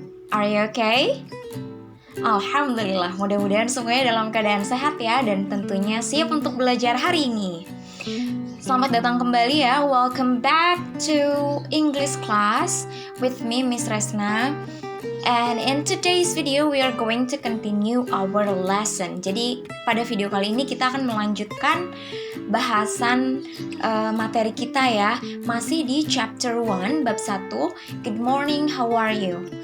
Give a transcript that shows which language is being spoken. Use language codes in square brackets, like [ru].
[en] Are you okay? [id] Alhamdulillah, mudah-mudahan semuanya dalam keadaan sehat ya, dan tentunya siap untuk belajar hari ini. Selamat datang kembali ya, [en] welcome back to English class with me [id] Miss Resna. [en] And in today's video we are going to continue our lesson. [id] Jadi pada video kali ini kita akan melanjutkan bahasan materi kita ya. Masih di chapter 1 bab 1, [en] Good morning, how are you?